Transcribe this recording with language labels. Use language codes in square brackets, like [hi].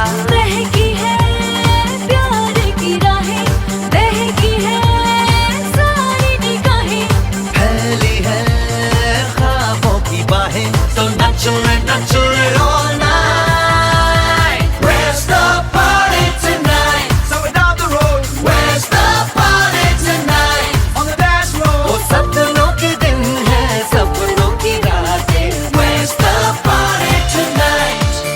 [hi] बहकी है प्यार की राहें, बहकी है सारी निगाहें। फैली है ख्वाबों की बाहें, तो नचो नचो [en] all night. Where's the party tonight? Somewhere down the road. Where's the party tonight? On the dance [hi] वो [en] floor. [hi] सपनों के दिन हैं, सपनों की रातें। [en] Where's the party tonight?